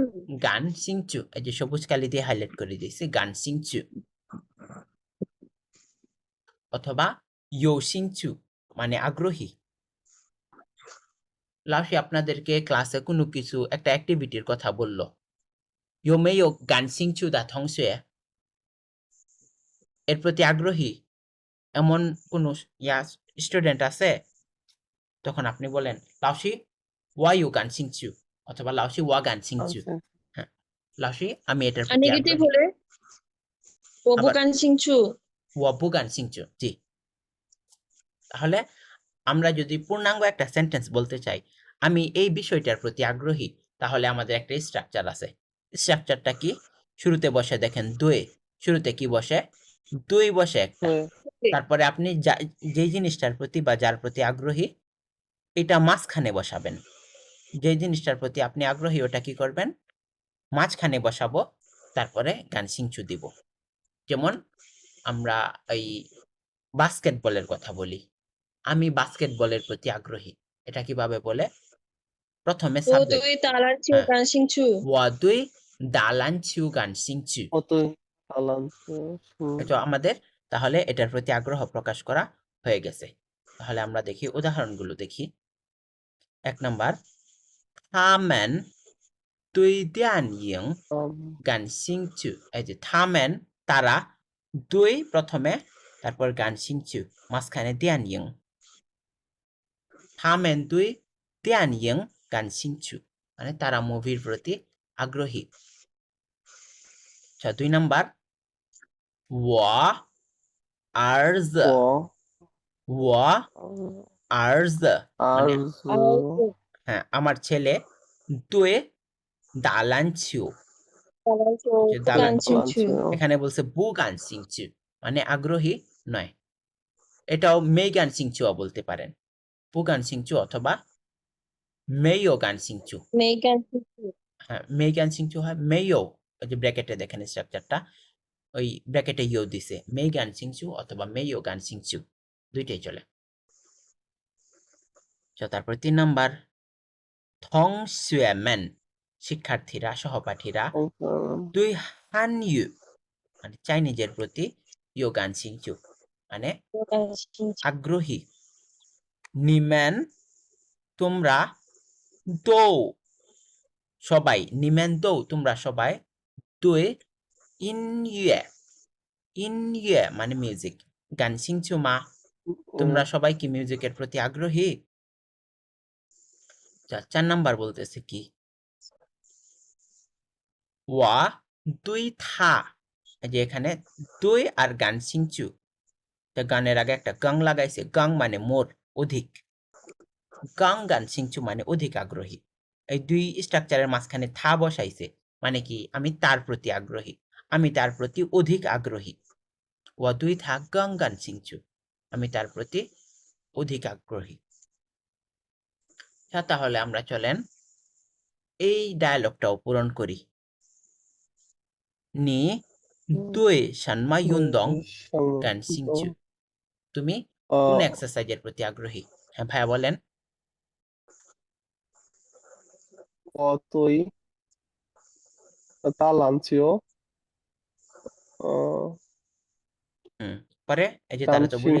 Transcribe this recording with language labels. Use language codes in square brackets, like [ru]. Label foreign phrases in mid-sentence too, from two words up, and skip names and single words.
[zh] 感兴趣, [bn] এই যে সবুজ কালি দিয়ে হাইলাইট করে দিয়েছি, [zh] 感兴趣. [bn] অথবা [zh] 有兴趣 [bn] মানে আগ্রহী। লাউসি আপনাদেরকে ক্লাসে কোনো কিছু একটা অ্যাক্টিভিটির কথা বলল, [zh] 有没有感兴趣的同学? [bn] এর প্রতি আগ্রহী এমন কোন স্টুডেন্ট আছে? তখন আপনি বলেন লাউসি [zh] 我有感兴趣 [bn] অথবা লাউসি [zh] 我感兴趣। [bn] হ্যাঁ, লাউসি আমি এটার আর প্রতি নেগেটিভ আগ্রহী। হলে ও আবার [zh] 不感兴趣. 我不感兴趣। জি। [bn] তাহলে আমরা যদি পূর্ণাঙ্গ একটা সেন্টেন্স বলতে চাই আমি এই বিষয়টার প্রতি আগ্রহী, তাহলে আমাদের একটা স্ট্রাকচার আছে। স্ট্রাকচারটা কি? শুরুতে বসে দেখেন দুই, শুরুতে কি বসে? দুই বসে একটা। তারপরে আপনি যেই জিনিসটার প্রতি বা যার প্রতি আগ্রহী এটা মাঝখানে বসাবেন। যে জিনিসটার প্রতি আপনি আগ্রহী ওটা কি করবেন? মাঝখানে বসাবো, তারপরে [zh] 感兴趣 [bn] দিব। যেমন আমরা এই বাস্কেটবলের কথা বলি, আমি বাস্কেটবলের প্রতি আগ্রহী, এটা কিভাবে বলে? প্রথমে ও সাবজেক্ট। [zh] 对打篮球 [bn] হ্যাঁ, [zh] 感兴趣. 我对打篮球感兴趣। [bn] এটা আমাদের তাহলে এটার প্রতি আগ্রহ প্রকাশ করা হয়ে গেছে। তাহলে আমরা দেখি উদাহরণগুলো দেখি। 1 নাম্বার, [zh] 他们对电影感兴趣। [bn] এই যে 他们 তারা, 对 প্রথমে, তারপর 感兴趣মাঝখানে 电影। [zh] 他们对电影感兴趣 [bn] মানে তারা মুভির প্রতি আগ্রহী। আচ্ছা, 2 নাম্বার, [zh] 我儿子我儿子 [bn] মানে হ্যাঁ আমার ছেলে, [zh] 对打篮球 যে গান সিংচু। [bn] এখানে বলছে [zh] 不感兴趣 [bn] মানে আগ্রহী নয়। এটাও [zh] 没感兴趣 [bn] বলতে পারেন, [zh] 不感兴趣অথবা没有感兴趣। 没感兴趣. [bn] হ্যাঁ, [zh] 没感兴趣 [bn] হয়, 没有 ওই যে ব্র্যাকেটে দেখেন স্ট্রাকচারটা, ওই ব্র্যাকেটে ইউ দিছে, [zh] 没感兴趣অথবা没有感兴趣 [bn] দুইটাই চলে। আচ্ছা, তারপর 3 নাম্বার, 同学们 শিক্ষার্থীরা সহপাঠীরা, [zh] 对汉语 [bn] মানে চাইনিজের প্রতি [zh] 有感兴趣 [bn] মানে [zh] 感兴趣. [bn] আগ্রহী। 你们তোমরা, 都সবাই, [zh] 你们都 [bn] তোমরা সবাই, [zh] 对音乐音乐 [bn] মানে মিউজিক, [zh] 感兴趣吗 [bn] তোমরা সবাই কি মিউজিকের প্রতি আগ্রহী? 4 নাম্বার বলতেছে কি? [zh] 我对他 [bn] এই যে এখানে 对আর [zh] 感兴趣, [bn] গানের আগে একটা গাং লাগাইছে, গাং মানে মোর অধিক, [zh] 更感兴趣 [bn] মানে অধিক আগ্রহী। এই দুই স্ট্রাকচারের মাঝখানে থা বসাইছে মানে কি আমি তার প্রতি আগ্রহী, আমি তার প্রতি অধিক আগ্রহী। [zh] 我对他更感兴趣 [bn] আমি তার প্রতি অধিক আগ্রহী। আচ্ছা, তাহলে আমরা চলেন এই ডায়ালগটাও পূরণ করি। [zh] 你对什么运动感兴趣? [bn] তুমি কোন এক্সারসাইজের প্রতি আগ্রহী? হ্যাঁ ভাইয়া বলেন। [zh] 对打篮球 [bn] হুম পরে এই যে তারা তো বলেই